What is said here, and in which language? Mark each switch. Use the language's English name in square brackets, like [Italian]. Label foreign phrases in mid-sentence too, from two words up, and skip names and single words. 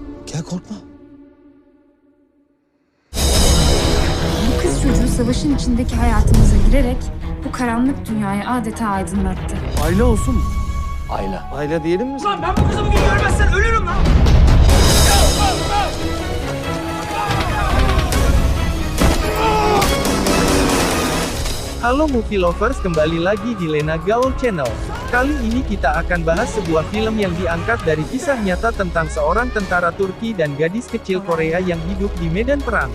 [Turkish] Gel korkma. Bu kız çocuğu savaşın içindeki hayatımıza girerek bu karanlık dünyayı adeta aydınlattı. Ayla olsun mu? Ayla. Ayla diyelim mi? Lan ben bu kızı bugün görmezsen ölürüm lan. [Indonesian] Halo [English] movie lovers, [Indonesian] kembali lagi di Lena Gaul Channel. Kali ini kita akan bahas sebuah film yang diangkat dari kisah nyata tentang seorang tentara Turki dan gadis kecil Korea yang hidup di medan perang.